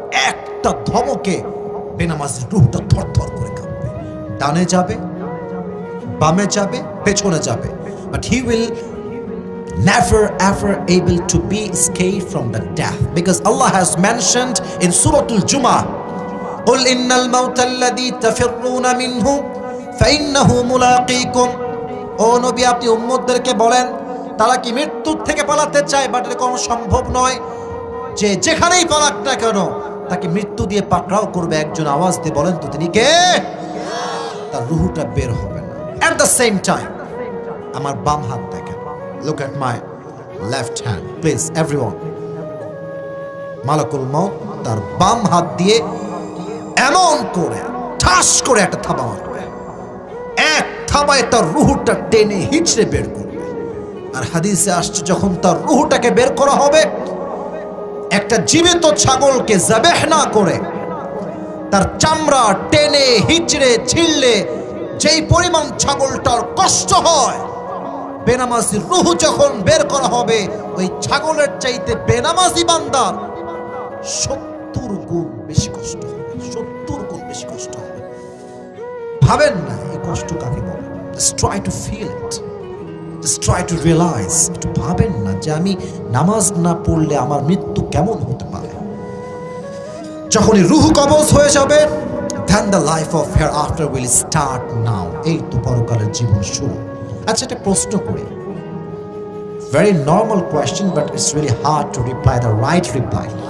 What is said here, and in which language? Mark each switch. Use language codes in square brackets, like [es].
[bn] একটা ধমকে বেনামাজি রূহটা থরথর করে কাঁপবে, ডানে যাবে, বামে যাবে, পেছনে যাবে, [en] but he will never ever able to be escaped from the death, because Allah has mentioned in Surah Al-Jumu'ah, [ar] قل إن الموت الذي تفرون منه فإنه ملاقيكم। [bn] ও নবী, আপনি উম্মতদেরকে বলেন তারা কি মৃত্যুর থেকে পালাতে চায়, বাট এটা কোনো সম্ভব নয়, যে যেখানেই পালাক না কেন তাকে মৃত্যু দিয়ে পাকড়াও করবে। একজন আওয়াজ দিয়ে বলেন তো তিনি কে? তার রূহটা বের হবে না। [en] At the same time, [bn] আমার বাম হাত দেখেন, [en] look at my left hand please everyone। [bn] মালাকুল মউত তার বাম হাত দিয়ে এমন করে ঠাস করে একটা থাবা মারবে, এক থাবায় তার রূহটা টেনে হিচড়ে বের করবে। আর হাদিসে আসছে যখন তার রূহটাকে বের করা হবে, একটা জীবিত ছাগলকে যাবেহ না করে তার চামড়া টেনে হিচড়ে ছিঁড়লে যেই পরিমাণ ছাগলটার কষ্ট হয়, বেনামাজির রূহ যখন বের করা হবে ওই ছাগলের চাইতে বেনামাজি বান্দার 70 গুণ বেশি কষ্ট হবে, 70 গুণ বেশি কষ্ট হবে। ভাবেন না এই কষ্ট কাকে বলে। [en] Just try to feel it, just try to realize। [bn] একটু ভাবেন না যে আমি নামাজ না পড়লে আমার মৃত্যু কেমন হতে পারে। যখনই রূহ কবজ হয়ে যাবে, [en] then the life of hereafter will start now। [bn] এই তো পরকালের জীবন শুরু। আচ্ছা, একটা প্রশ্ন করি, [en] very normal question but it's really hard to reply the right reply।